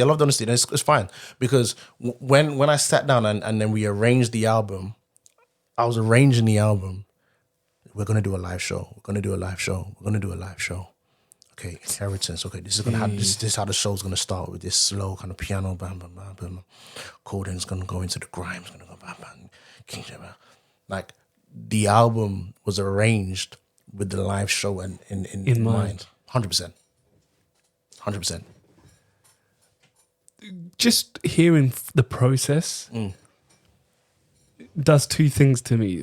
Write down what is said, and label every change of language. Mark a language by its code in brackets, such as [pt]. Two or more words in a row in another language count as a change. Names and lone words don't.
[en] And it's fine because when I sat down and then we arranged the album, I was arranging the album. We're gonna do a live show. We're gonna do a live show. Okay, Inheritance. Okay, this is gonna happen. This is how the show's gonna start with this slow kind of piano, bam, bam, bam, bam. Cordon's gonna go into the grime. It's gonna go bam, bam. King James. Like the album was arranged with the live show in mind. 100%. Just hearing the process does two things to me.